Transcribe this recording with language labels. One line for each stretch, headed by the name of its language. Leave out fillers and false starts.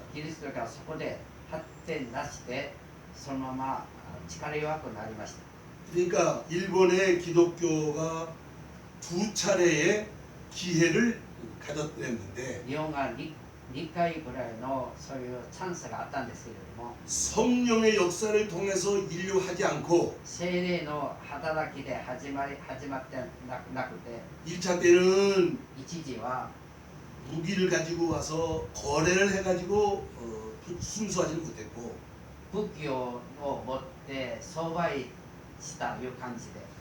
Japanese: キリスト教はそこで発展なしでそのまま力弱くなりました。
Korean: 그러니까 일본의 기독교가 두 차례의 기회를 가졌는데
Japanese: 日本が 2回ぐらいのそういうチャンスがあったんですけれども
Korean: 성령의 역사를 통해서 인류하지 않고
Japanese: 聖霊の働きで始まってなくて
Korean: 1차 때는
Japanese: 一時は
Korean: 무기를 가지고 와서 거래를 해가지고 순수하지 못했고
Japanese: 武器を持って相売したいう感じで